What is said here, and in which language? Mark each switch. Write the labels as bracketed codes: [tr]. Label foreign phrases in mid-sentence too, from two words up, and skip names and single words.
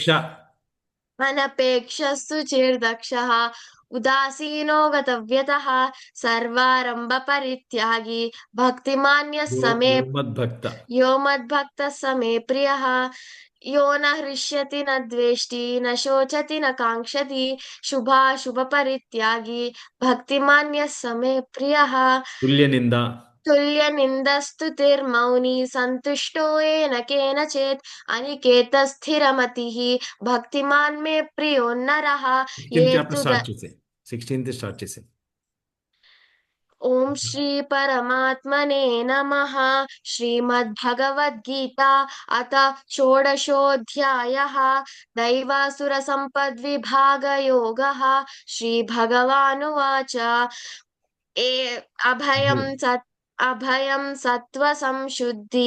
[sa] यस् अनपेक्षस्तु चिर्दक्षः उदासीनो गतव्यतः सर्वारम्भपरित्यागी भक्तिमान्यः समे యో మద్భక్త. यो मद्भक्तः समे प्रियः यो न हृष्यति न द्वेष्टि न शोचति न काङ्क्षति शुभाशुभपरित्यागी भक्तिमान्यः समे प्रियः తుల్య నింద. तुल्यनिन्दस्तुतिर्मौनी सन्तुष्टो येन केनचित् अनिकेतस्थिरमतिः भक्तिमान् मे प्रियो नरः ये [te] 16th చాప్టర్ [sa] तु [te] స్టార్ట్ చేసే. 16th స్టార్ట్ చేసే. [sa] ॐ श्री परमात्मने नमः श्रीमद्भगवद्गीता अथ षोडशोऽध्यायः दैवासुरसम्पद्विभागयोगः श्रीभगवानुवाच अभयं सत्त्वसंशुद्धिः